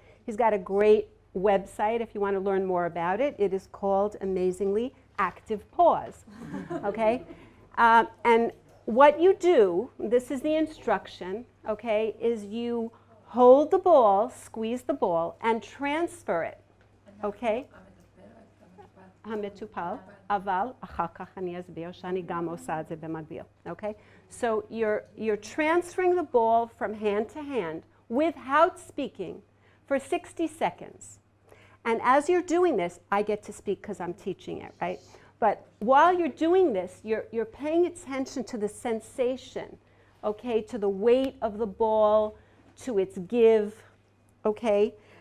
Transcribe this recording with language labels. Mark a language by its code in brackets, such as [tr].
[en] He's got a great website if you want to learn more about it. It is called, amazingly, Active Pause. Okay? And what you do, this is the instruction, okay, is you hold the ball, squeeze the ball, and transfer it. Okay? [he] המטופל, אבל אחר כך אני אסביר שאני גם עושה את זה במקביל, okay? [en] So you're transferring the ball from hand to hand without speaking for 60 seconds. And as you're doing this, I get to speak because I'm teaching it, right? But while you're doing this, you're paying attention to the sensation, okay, to the weight of the ball, to its give, okay?